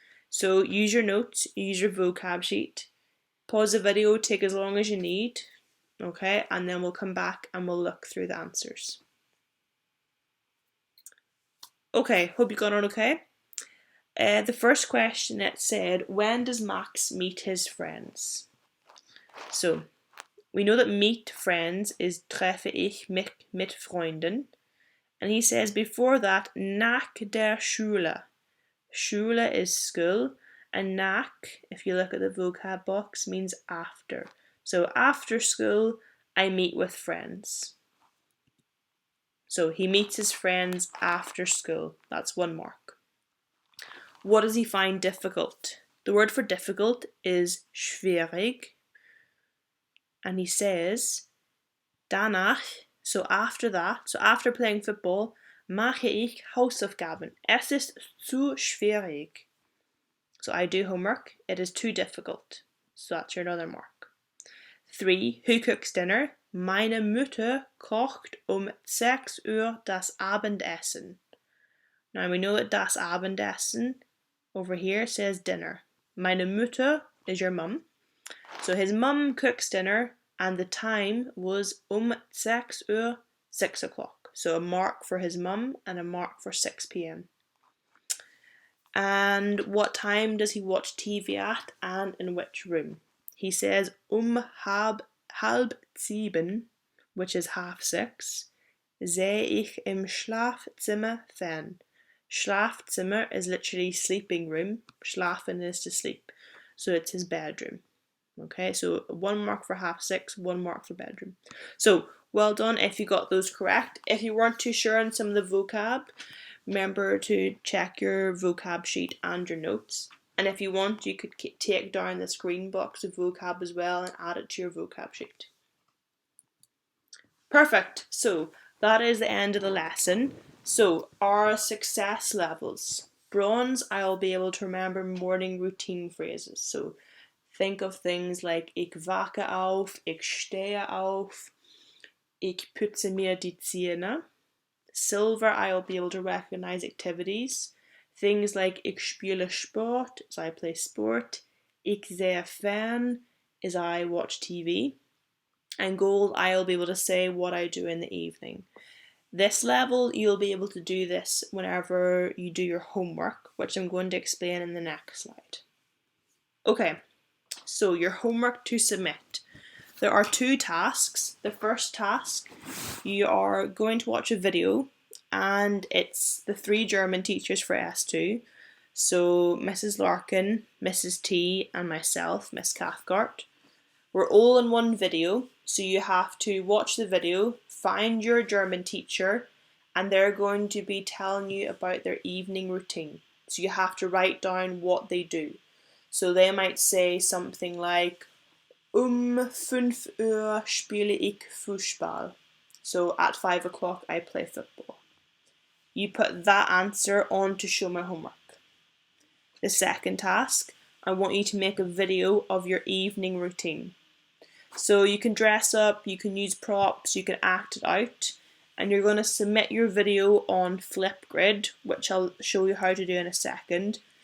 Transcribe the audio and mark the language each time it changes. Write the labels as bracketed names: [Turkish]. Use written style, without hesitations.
[English] So use your notes, use your vocab sheet, pause the video, take as long as you need, okay, and then we'll come back and we'll look through the answers. Okay, hope you got on okay. The first question, it said, when does Max meet his friends? So, we know that meet friends is [German] treffe ich mich mit Freunden. [English] And he says before that, [German] nach der Schule. [English] Schule is school, and nach, if you look at the vocab box, means after. So after school, I meet with friends. So he meets his friends after school. That's 1 mark. What does he find difficult? The word for difficult is schwierig. And he says, danach, so after that, so after playing football, [German] mache ich Hausaufgaben. Es ist zu schwierig. [English] So I do homework. It is too difficult. So that's your another mark. 3. Who cooks dinner? [German] Meine Mutter kocht 6 Uhr das Abendessen. [English] Now we know that das Abendessen over here says dinner. [German] Meine Mutter [English] is your mum. So his mum cooks dinner and the time was 6 Uhr, 6 o'clock. So a mark for his mum and a mark for 6 p.m. And what time does he watch TV at and in which room? He says [German] halb sieben, [English] which is 6:30, [German] sehe ich im Schlafzimmer fern. [English] Schlafzimmer is literally sleeping room. Schlafen is to sleep. So it's his bedroom. Okay, so 1 mark for 6:30, 1 mark for bedroom. So well done if you got those correct. If you weren't too sure on some of the vocab, remember to check your vocab sheet and your notes. And if you want, you could take down this green box of vocab as well and add it to your vocab sheet. Perfect. So that is the end of the lesson. So our success levels. Bronze, I'll be able to remember morning routine phrases. So think of things like [German] ich wache auf, ich stehe auf, ich putze mir die Zähne. [English] Silver, I'll be able to recognize activities. Things like [German] ich spiele Sport, [English] as I play sport. [German] Ich sehe fern, [English] as I watch TV. And gold, I'll be able to say what I do in the evening. This level, you'll be able to do this whenever you do your homework, which I'm going to explain in the next slide. Okay, so your homework to submit. There are 2 tasks. The first task, you are going to watch a video, and it's the 3 German teachers for S2. So Mrs. Larkin, Mrs. T, and myself, Miss Cathcart. We're all in one video, so you have to watch the video, find your German teacher, and they're going to be telling you about their evening routine. So you have to write down what they do. So they might say something like, [German] 5 Uhr spiele ich Fußball. [English] So at 5 o'clock I play football. You put that answer on to show my homework. The second task, I want you to make a video of your evening routine. So you can dress up, you can use props, you can act it out, and you're going to submit your video on Flipgrid, which I'll show you how to do in a second.